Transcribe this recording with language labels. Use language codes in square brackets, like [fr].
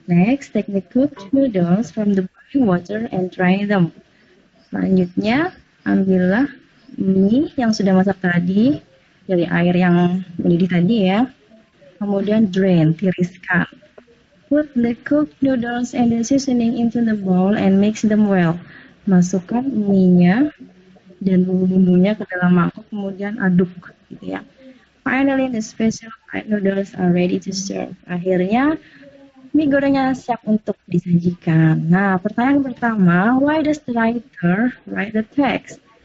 [en] Next, take the cooked noodles from the boiling water and dry them. [id] Selanjutnya, ambillah mie yang sudah masak tadi dari air yang mendidih tadi ya. Kemudian drain, tiriskan. [en] Put the cooked noodles and the seasoning into the bowl and mix them well. [id] Masukkan mie-nya dan bumbu-bumbunya ke dalam mangkok, kemudian aduk, gitu ya. [en] Finally, the special fried noodles are ready to serve. [id] Akhirnya, mie gorengnya siap untuk disajikan. Nah, pertanyaan pertama, [en] why does the writer write the text?